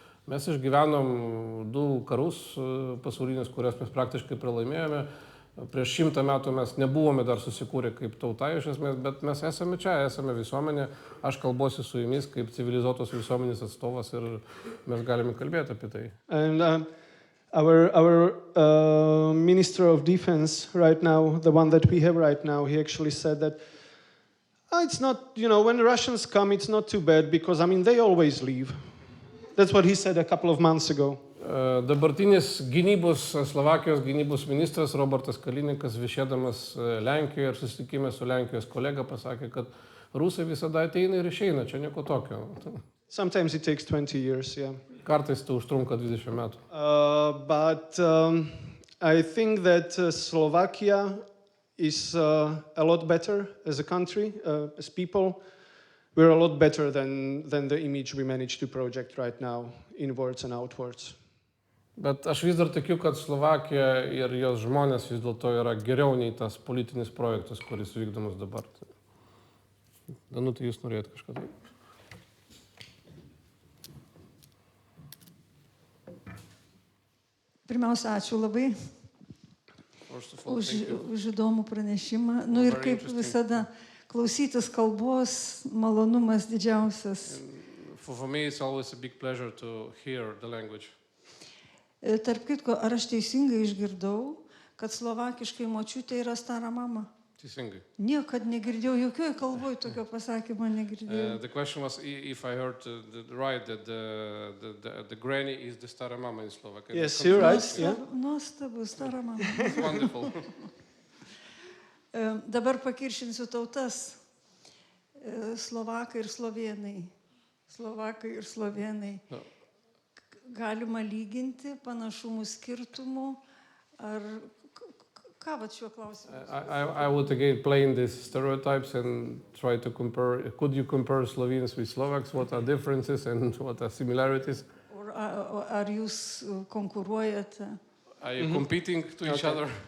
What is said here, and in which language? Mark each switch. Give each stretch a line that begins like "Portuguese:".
Lithuanian: Mes išgyvenom 2 karus pasaulinius, kurias mes praktiškai pralaimėjome. Prieš 100 metų mes nebuvome dar susikūrę kaip tauta iš esmės, bet mes esame čia, esame visuomenė. Aš kalbuosi su jumis kaip civilizuotos visuomenės atstovas ir mes galime kalbėti apie tai.
English: And, Our Minister of Defense right now, the one that we have right now, he actually said that it's not, when the Russians come, it's not too bad because, they always leave. That's what he said a couple of months ago.
Lithuanian: Dabartinis Slovakijos gynybos ministras Robertas Kalinikas, viešėdamas Lenkijoje ir susitikime su Lenkijos kolega, pasakė, kad rusai visada ateina ir išeina, čia nieko tokio.
English: Sometimes it takes 20 years, yeah.
Lithuanian: Kartais tai užtrunka 20 metų.
English: But I think that Slovakia is a lot better as a country, as people. We're a lot better than the image we managed to project right now, inwards and outwards.
Lithuanian: Bet aš vis dar tikiu, kad Slovakija ir jos žmonės vis dėlto yra geriau nei tas politinis projektas, kuris vykdomas dabar. Danutė, jūs norėjot kažką tai? Pirmiausia, ačiū labai už įdomų pranešimą. Nu ir kaip visada, klausytis kalbos, malonumas didžiausias.
English: For me it's always a big pleasure to hear the language.
Lithuanian: Tarp kitko, ar aš teisingai išgirdau, kad slovakiškai močiutė yra stara mama? Teisingai. Niekad negirdėjau, jokioj kalboj tokio pasakymo negirdėjau.
English: The question was if I heard right that the granny is the stara mama in Slovak. Yes, you're right. Yeah.
Lithuanian: Nuostabu, stara mama.
English: It's wonderful.
Lithuanian: Dabar pakiršinsiu tautas. Slovakai ir slovėnai. Slovakai ir slovėnai.
English: No.
Lithuanian: Galima lyginti panašumų skirtumų, ar ką vat šiuo klausimu?
English: I would again play in these stereotypes and try to compare. Could you compare Slovenes with Slovaks? What are differences and what are similarities?
Lithuanian: Ar jūs konkuruojate?
English: Are you competing to each other?